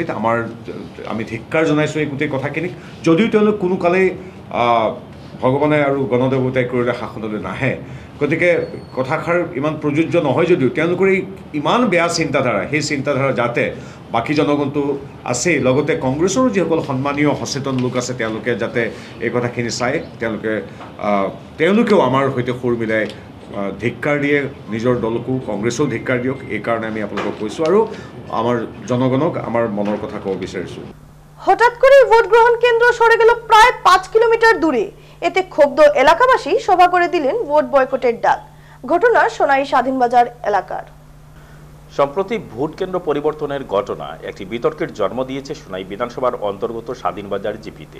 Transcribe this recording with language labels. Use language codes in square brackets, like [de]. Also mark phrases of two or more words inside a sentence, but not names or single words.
[as] আমি ধিক্কাৰ জনাইছোঁ এই গোটেই কথাখিনিক। যদিও তেওঁলোক কোনো কালেই ভগৱানে আৰু গণদেৱতাই কৰিলে শাসনলৈ নাহে, গতিকে কথাষাৰ ইমান প্ৰযোজ্য নহয় যদিও তেওঁলোকৰ এই ইমান বেয়া চিন্তাধাৰা, সেই চিন্তাধাৰা যাতে বাকী জনগণটো আছেই, লগতে কংগ্ৰেছৰো যিসকল সন্মানীয় সচেতন লোক আছে তেওঁলোকে যাতে এই কথাখিনি চাই তেওঁলোকেও আমাৰ সৈতে সুৰ মিলাই ধিক্কাৰ দিয়ে, নিজৰ দলকো কংগ্ৰেছেও ধিক্কাৰ দিয়ক। এইকাৰণে আমি আপোনালোকক কৈছোঁ আৰু আমাৰ জনগণক আমাৰ মনৰ কথা ক'ব বিচাৰিছোঁ। [bn] হঠাৎ করে ভোট গ্রহণ কেন্দ্র সরে গেল প্রায় 5 কিলোমিটার দূরে। এতে ক্ষুব্ধ এলাকাবাসী সভা করে দিলেন ভোট বয়কটের ডাক। ঘটনা সোনাই স্বাধীনবাজার এলাকার। সম্প্রতি ভোট কেন্দ্র পরিবর্তনের ঘটনা একটি বিতর্কের জন্ম দিয়েছে সোনাই বিধানসভার অন্তর্গত স্বাধীনবাজার জিপিতে।